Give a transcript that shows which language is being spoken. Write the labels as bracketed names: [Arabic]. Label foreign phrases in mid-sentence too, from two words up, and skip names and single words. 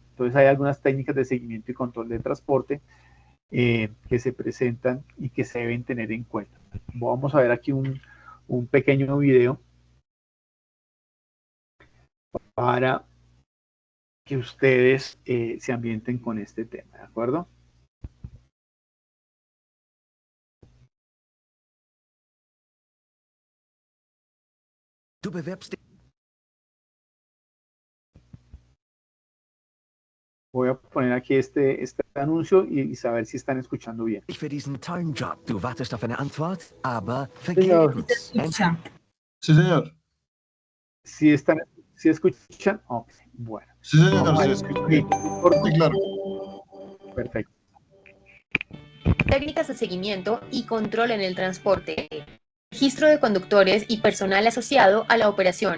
[Spanish] Entonces hay algunas técnicas de seguimiento y control del transporte que se presentan y que se deben tener en cuenta. Vamos a ver aquí un pequeño video para que ustedes se ambienten con este tema, ¿de acuerdo? [German] Du bewirbst dich. [Spanish] Voy a poner aquí este anuncio y saber si están escuchando bien. [German] Für diesen tollen Job. Du wartest auf eine Antwort, aber [Spanish] Señor. [German] vergebens. [Spanish] Sí, señor. ¿Sí escuchan? Oh, bueno. Sí, señor, Vamos a sí ver. escucho. Sí, claro. Perfecto. Técnicas de seguimiento y control en el transporte. Registro de conductores y personal asociado a la operación.